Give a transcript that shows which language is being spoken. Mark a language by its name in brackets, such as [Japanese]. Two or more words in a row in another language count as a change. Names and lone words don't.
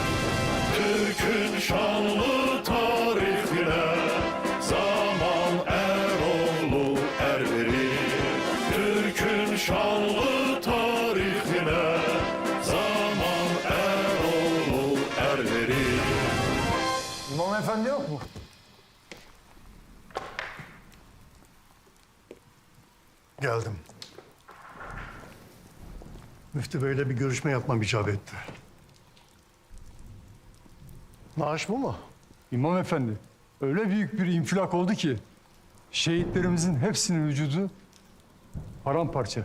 [Azerbaijani] Türk'ün şanlı tarixinə zaman Əroğlu ər verir. Türk'ün şanlı tarixinə zaman Əroğlu ər verir. [Turkish] İmam Efendi yok mu? Geldim. Müftü Bey'le bir görüşme yapmam icap etti. Maaş bu mu? İmam Efendi, öyle büyük bir infilak oldu ki şehitlerimizin hepsinin vücudu paramparça.